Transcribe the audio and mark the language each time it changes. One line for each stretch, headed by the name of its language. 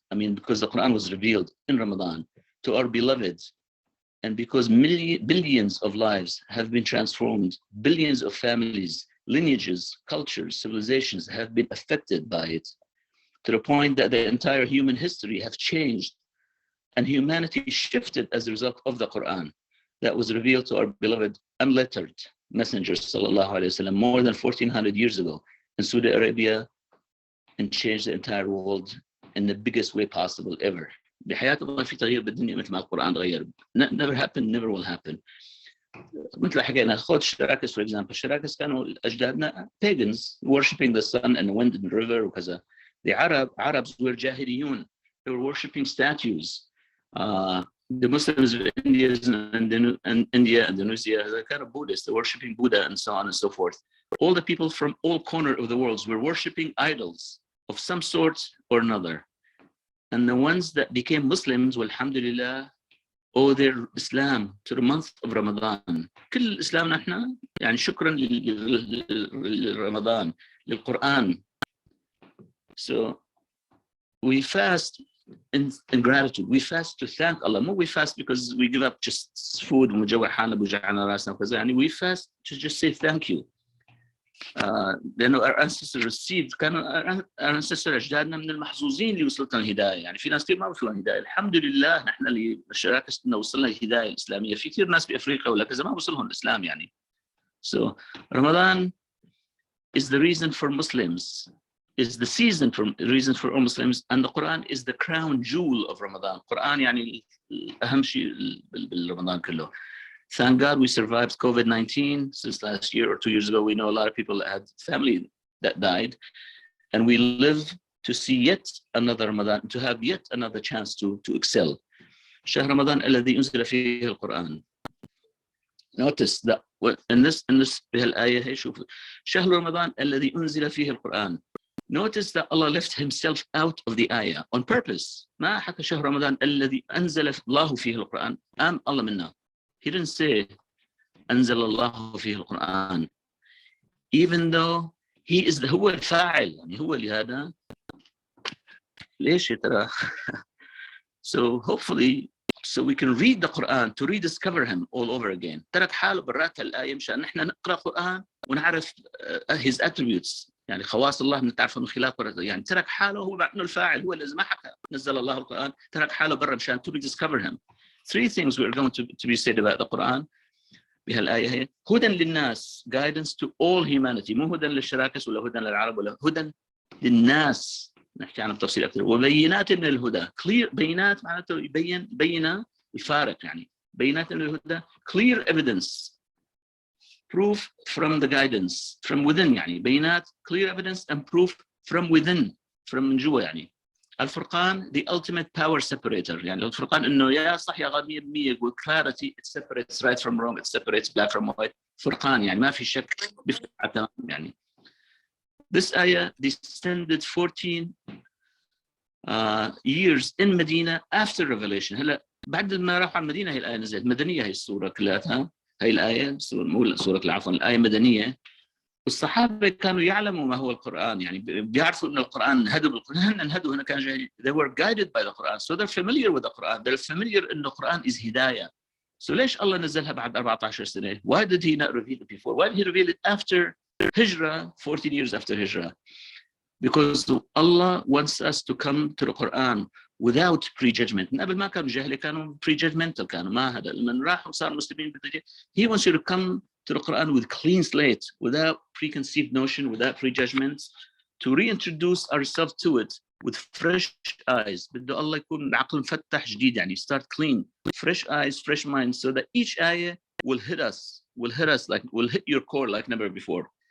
English: Because the Quran was revealed in Ramadan to our beloved, and because billions of lives have been transformed, billions of families, lineages, cultures, civilizations have been affected by it, to the point that the entire human history have changed, and humanity shifted as a result of the Quran that was revealed to our beloved unlettered Messenger sallallahu alaihi wasallam more than 1400 years ago in Saudi Arabia, and changed the entire world in the biggest way possible ever.
Arabic: بحياة الله في تغيير بالدنيا مثل ما القرآن غير.
English: Never happened, never will happen.
Arabic: مثل حكينا خذ الشراكس
English: for example.
Arabic: الشراكس كانوا أجدادنا
English: pagans worshipping the sun and the wind and the river
Arabic: وكذا.
English: The Arabs were جاهليون. They were worshipping statues. The Muslims of India and Indonesia, they kind of Buddhists, they're worshipping Buddha and so on and so forth. All the people from all corners of the world were worshipping idols of some sort or another. And the ones that became Muslims, alhamdulillah, owe their Islam to the month of Ramadan.
Arabic: كل إسلامنا إحنا يعني شكرا لرمضان للقرآن.
English: So we fast in gratitude. We fast to thank Allah. We fast because we give up just food
Arabic: ومجوع حالنا بوجعنا راسنا وكذا.
English: يعني we fast to just say thank you.
Arabic: لأنه
English: our ancestors received,
Arabic: كانوا
English: our ancestors
Arabic: أجدادنا من المحظوظين اللي وصلتنا الهداية. يعني في ناس كثير ما وصلوا الهداية. الحمد لله نحن اللي شراكتنا وصلنا الهداية الإسلامية. في كثير ناس بأفريقيا ولا كذا ما وصلهم الإسلام يعني.
English: So Ramadan is the reason for Muslims, is the reason for all Muslims, and the Quran is the crown jewel of Ramadan.
Arabic: Quran يعني أهم شيء بالرمضان كله.
English: Thank God we survived COVID-19 since last year or 2 years ago. We know a lot of people that had family that died, and we live to see yet another Ramadan, to have yet another chance to excel.
Arabic: شهر رمضان الذي أنزل فيه القرآن.
English: Notice that in this
Arabic: بهالآية هي شوف شهر رمضان الذي أنزل فيه القرآن.
English: Notice that Allah left himself out of the ayah on purpose.
Arabic: ما حكى شهر رمضان الذي أنزل الله فيه القرآن. الله منا.
English: He didn't say
Arabic: أنزل الله فيه القرآن,
English: even though he is
Arabic: هو الفاعل, يعني هو اللي هذا. ليش يا ترى؟
English: So hopefully, so we can read the Quran to rediscover him all over again.
Arabic: ترك حاله برات الآية مشان نحن نقرأ القرآن ونعرف
English: his attributes.
Arabic: يعني خواص الله نتعرفها من خلال قراءته. يعني ترك حاله هو بعد الفاعل, هو اللي ما حكى نزل الله القرآن, ترك حاله برا مشان
English: to rediscover him. 3 things we're going to be said about the Quran
Arabic: بهالآية هي. هدى للناس,
English: guidance to all humanity,
Arabic: مو هدى للشراكس ولا هدى للعرب ولا هدى للناس. نحكي عنه بتفصيل أكثر. وبينات من الهدى, clear, بينات معناته بين الفارق, يعني بينات من الهدى,
English: clear evidence, proof from the guidance from within. يعني بينات, clear evidence and proof from within, from
Arabic: من جوا. يعني الفرقان
English: the ultimate power separator.
Arabic: يعني الفرقان إنه يا صح يا غلط 100% يقول
English: clarity, it separates right from wrong, it separates black from white.
Arabic: فرقان يعني ما في شك, بيفرق تمام.
English: يعني this ayah descended 14 years in Medina after revelation.
Arabic: هلا بعد ما راحوا على المدينة هي الآية نزلت. مدنية هي السورة كلها, هي الآية سورة العفو, الآية مدنية. والصحابة كانوا يعلموا ما هو القرآن، يعني بيعرفوا إن القرآن هدوا بالقرآن، انهدوا هنا كان جاهلين.
English: They were guided by the Quran, so they're familiar with the Quran. They're familiar
Arabic: إن القرآن
English: is hidayah.
Arabic: So ليش الله نزلها بعد 14 سنة?
English: Why did he not reveal it before? Why did he reveal it after Hijrah, 14 years after Hijrah? Because Allah wants us to come to the Quran without prejudgment.
Arabic: قبل ما كانوا جاهلين كانوا prejudgmental، كانوا ما هذا. لما راحوا صار مسلمين
English: he wants you to come to the Quran with clean slate, without preconceived notion, without prejudgments, to reintroduce ourselves to it with fresh eyes.
Arabic: بده الله يكون العقل مفتح جديد، يعني
English: start clean, fresh eyes, fresh minds, so that each ayah will hit us, like will hit your core like never before.